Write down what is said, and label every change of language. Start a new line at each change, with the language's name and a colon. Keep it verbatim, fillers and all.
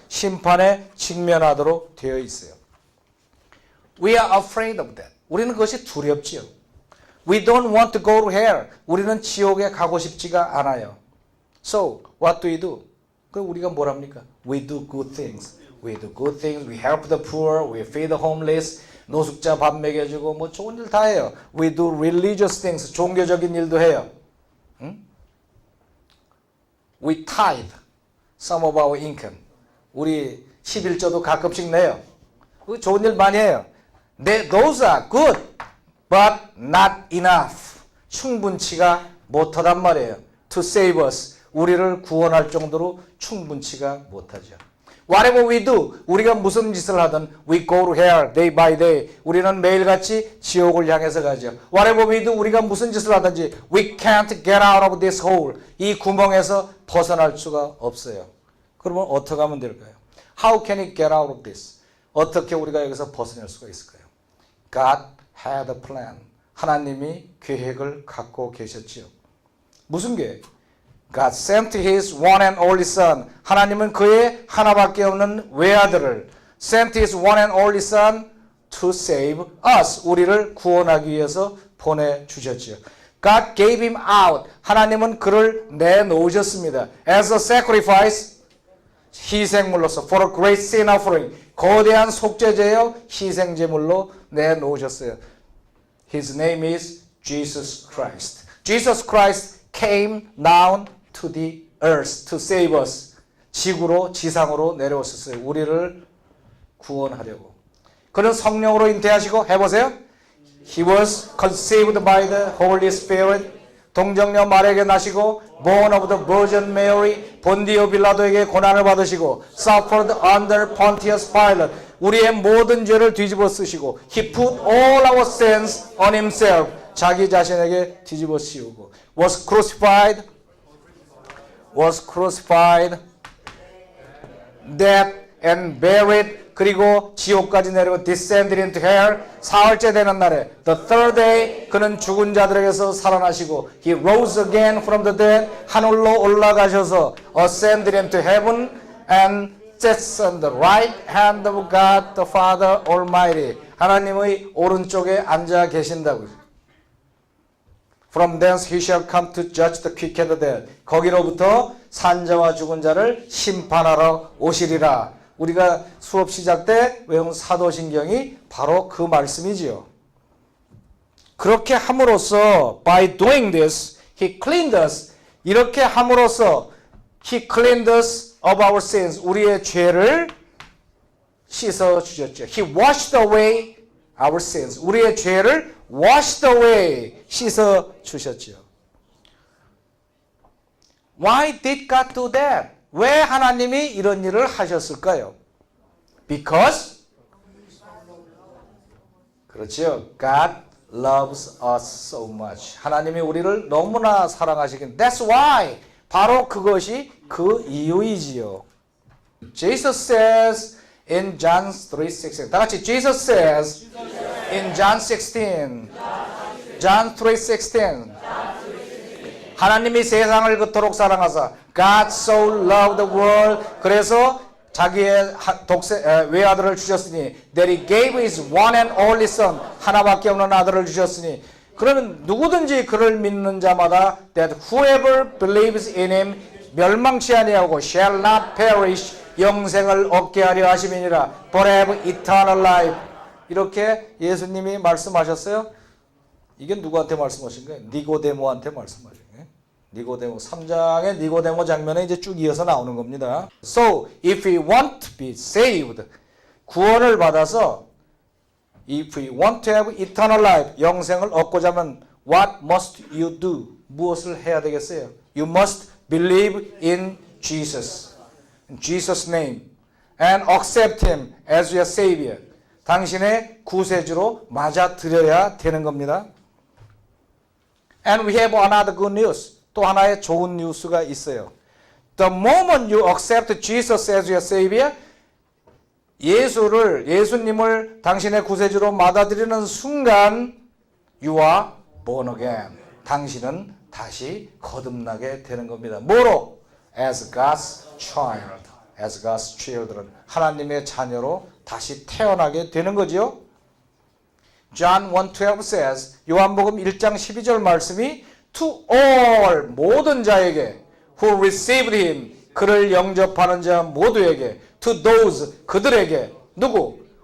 Korean: 심판에 직면하도록 되어 있어요.
English: We are afraid of that.
Korean: 우리는 그것이 두렵지요.
English: We don't want to go to hell.
Korean: 우리는 지옥에 가고 싶지가 않아요.
English: So, what do we do?
Korean: 그럼 우리가 뭘 합니까?
English: We do good things. We do good things. We help the poor. We feed the homeless.
Korean: 노숙자 밥 먹여주고 뭐 좋은 일 다 해요. We do religious things. 종교적인 일도 해요. 응? We tithe. Some of our income. 우리 십일조도 가끔씩 내요. 좋은 일 많이 해요.
English: They, those are good, but not enough.
Korean: 충분치가 못하단 말이에요.
English: To save us.
Korean: 우리를 구원할 정도로 충분치가 못하죠.
English: Whatever we do,
Korean: 우리가 무슨 짓을 하든
English: we go to hell day by day.
Korean: 우리는 매일같이 지옥을 향해서 가죠.
English: Whatever we do,
Korean: 우리가 무슨 짓을 하든지
English: we can't get out of this hole.
Korean: 이 구멍에서 벗어날 수가 없어요. 그러면 어떻게 하면 될까요?
English: How can we get out of this?
Korean: 어떻게 우리가 여기서 벗어날 수가 있을까요?
English: God had a plan.
Korean: 하나님이 계획을 갖고 계셨지요. 무슨 계획?
English: God sent His one and only Son.
Korean: 하나님은 그의 하나밖에 없는 외아들을
English: sent His one and only Son to save us.
Korean: 우리를 구원하기 위해서 보내주셨지요.
English: God gave Him out.
Korean: 하나님은 그를 내놓으셨습니다.
English: As a sacrifice,
Korean: 희생물로서
English: for a great sin offering.
Korean: 거대한 속죄제요 희생제물로 내놓으셨어요.
English: His name is Jesus Christ. Jesus Christ came down to the earth to save us.
Korean: 지구로, 지상으로 내려오셨어요. 우리를 구원하려고. 그는 성령으로 잉태하시고 해보세요.
English: He was conceived by the Holy Spirit.
Korean: 동정녀 마리아에게 나시고
English: born of the Virgin Mary.
Korean: 본디오 빌라도에게 고난을 받으시고
English: suffered under Pontius Pilate.
Korean: 우리의 모든 죄를 뒤집어 쓰시고
English: He put all our sins on himself.
Korean: 자기 자신에게 뒤집어 씌우고
English: was crucified. was crucified. dead and buried.
Korean: 그리고 지옥까지 내려오
English: descended into hell.
Korean: 사흘째 되는 날에
English: the third day
Korean: 그는 죽은 자들에게서 살아나시고
English: he rose again from the dead.
Korean: 하늘로 올라가셔서
English: ascended into heaven and sits on the right hand of God the Father Almighty.
Korean: 하나님의 오른쪽에 앉아 계신다고요.
English: From thence he shall come to judge the quick and the dead.
Korean: 거기로부터 산자와 죽은 자를 심판하러 오시리라. 우리가 수업 시작 때 외운 사도신경이 바로 그 말씀이지요. 그렇게 함으로써
English: by doing this he cleaned us.
Korean: 이렇게 함으로써
English: he cleaned us of our sins.
Korean: 우리의 죄를 씻어 주셨죠.
English: He washed away our sins.
Korean: 우리의 죄를
English: washed away,
Korean: 씻어 주셨죠.
English: Why did God do that?
Korean: 왜 하나님이 이런 일을 하셨을까요?
English: Because
Korean: 그렇죠.
English: God loves us so much.
Korean: 하나님이 우리를 너무나 사랑하시긴.
English: That's why.
Korean: 바로 그것이 그 이유이지요.
English: Jesus says in John three sixteen.
Korean: 다 같이
English: Jesus says in John sixteen. John three sixteen.
Korean: 하나님이 세상을 그토록 사랑하사
English: God so loved the world.
Korean: 그래서 자기의 독생 외아들을 주셨으니
English: that he gave his one and only son.
Korean: 하나밖에 없는 아들을 주셨으니 그러면 누구든지 그를 믿는 자마다
English: that whoever believes in him
Korean: 멸망치 아니하고
English: shall not perish.
Korean: 영생을 얻게 하려 하심이니라.
English: But have eternal life.
Korean: 이렇게 예수님이 말씀하셨어요. 이게 누구한테 말씀하신 거예요? 니고데모한테 말씀하신 거예요. 니고데모 삼 장의 니고데모 장면에 이제 쭉 이어서 나오는 겁니다.
English: So if we want to be saved,
Korean: 구원을 받아서
English: if we want to have eternal life,
Korean: 영생을 얻고자 하면
English: what must you do?
Korean: 무엇을 해야 되겠어요?
English: You must believe in Jesus. In Jesus' name and accept him as your savior.
Korean: 당신의 구세주로 맞아들여야 되는 겁니다.
English: And we have another good news.
Korean: 또 하나의 좋은 뉴스가 있어요.
English: The moment you accept Jesus as your savior,
Korean: 예수를 예수님을 당신의 구세주로 맞아들이는 순간
English: you are born again.
Korean: 당신은 다시 거듭나게 되는 겁니다. 뭐로?
English: As God's child. As God's children.
Korean: 하나님의 자녀로 다시 태어나게 되는 거죠.
English: John one twelve says,
Korean: 요한복음 일 장 십이 절 말씀이
English: to all
Korean: 모든 자에게
English: who received him
Korean: 그를 영접하는 자 모두에게
English: to those
Korean: 그들에게 누구?